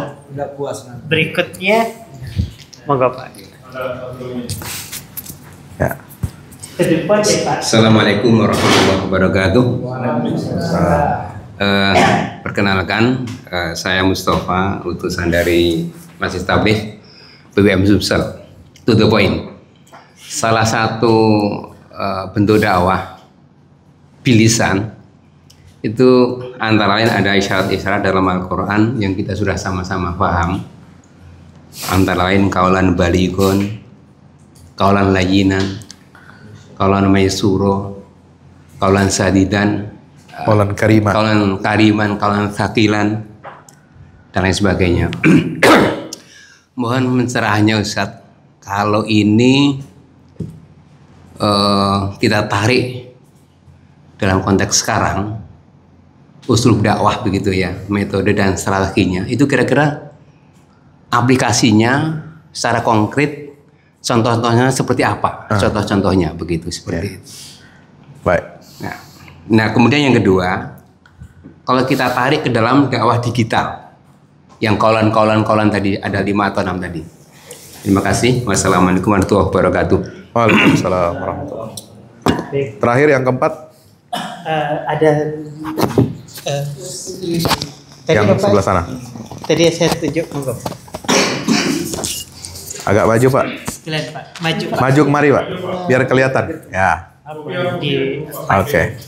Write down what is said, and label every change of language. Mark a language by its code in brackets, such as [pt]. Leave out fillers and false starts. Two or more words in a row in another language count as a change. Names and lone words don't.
[id] Berikutnya, monggo Pak. Ya. Ke depan ya Pak. [ar] السلام عليكم ورحمة الله وبركاته. [id] Perkenalkan, saya Mustafa, utusan dari Masjid Tabligh PWM Sumsel. [en] To the point. [id] Salah satu bentuk dakwah bilisan itu antara lain ada isyarat-isyarat dalam Al-Quran yang kita sudah sama-sama paham. Antara lain [ar] قولا بليغا، قولا لينا، قولا ميسورا، قولا سديدا, قولا كريما, قولا ثقيلا, [id] dan lain sebagainya. Mohon pencerahannya Ustadz, kalau ini kita tarik dalam konteks sekarang, uslub dakwah begitu ya, metode dan strateginya. Itu kira-kira aplikasinya secara konkret, contoh-contohnya seperti apa? Contoh-contohnya begitu seperti itu. Baik. Nah, kemudian yang kedua, kalau kita tarik ke dalam dakwah digital, yang kaulan tadi ada 5 atau 6 tadi. Terima kasih. [ar] والسلام عليكم ورحمة الله وبركاته. وعليكم السلام ورحمة الله وبركاته. [id] Terakhir yang keempat. Ada yang sebelah sana. Tadi saya tunjuk, monggo. Agak maju Pak. Sekalian Pak, maju Pak. Maju kemari Pak, biar kelihatan. Ya. Oke.